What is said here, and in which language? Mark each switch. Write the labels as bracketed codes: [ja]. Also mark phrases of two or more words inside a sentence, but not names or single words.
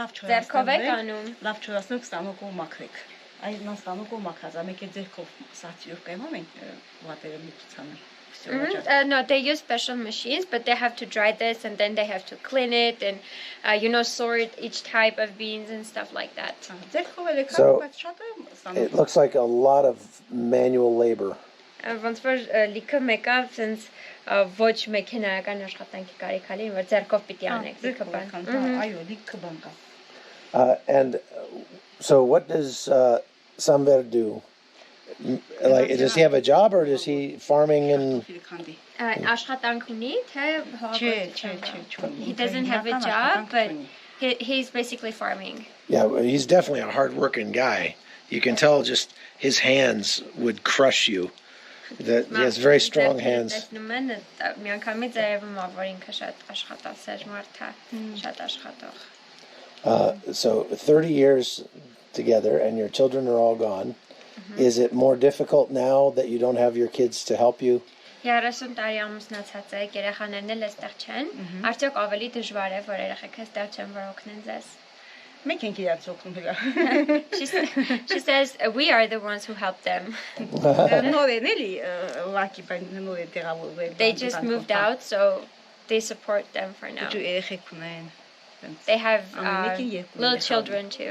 [en] No, they use special machines, but they have to dry this and then they have to clean it and, sort each type of beans and stuff like that. So it looks like a lot of manual labor. [hy] Ոնց որ լիքը մեկը sense ոչ մեքենայական աշխատանքի կարիք ալի, որ ձեռքով պիտի անեք լիքը բան։ Այո, լիքը բան կա։ [en] And so what does Samver do? Like, does he have a job or does he farming in? [hy] Աշխատանք ունի, թե [en] He doesn't have a job, but he's basically farming. Yeah, he's definitely a hard-working guy. You can tell just his hands would crush you. That he has very strong hands. So 30 years together and your children are all gone. Is it more difficult now that you don't have your kids to help you? [hy] 30 տարի ամուսնացած է, երեխաներն էլ այստեղ չեն։ Արդյոք ավելի դժվար է, որ երեխեքը այստեղ չեն, որ օգնեն ձեզ։ [en] She says we are the ones who help them. They just moved out, so they support them for now. They have little children too.